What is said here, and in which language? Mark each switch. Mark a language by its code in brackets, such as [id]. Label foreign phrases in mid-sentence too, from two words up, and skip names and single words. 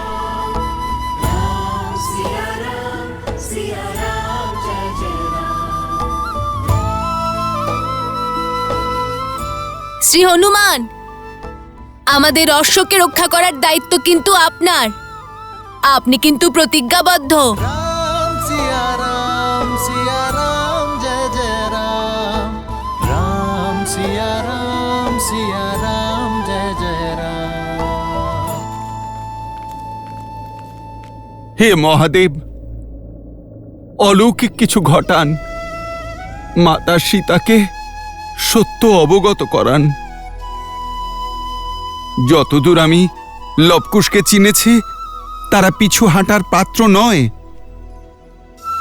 [bn] শ্রী হনুমান, আমাদের অশ্বকে রক্ষা করার দায়িত্ব কিন্তু আপনার। আপনি কিন্তু প্রতিজ্ঞাবদ্ধ। [hi] राम सिया राम जय जय राम। राम सिया राम जय जय राम। [bn] হে মহাদেব, অলৌকিক কিছু ঘটান, মাতা সীতাকে সত্য অবগত করান। যতদূর আমি লবকুশকে চিনেছি, তারা পিছু হাঁটার পাত্র নয়।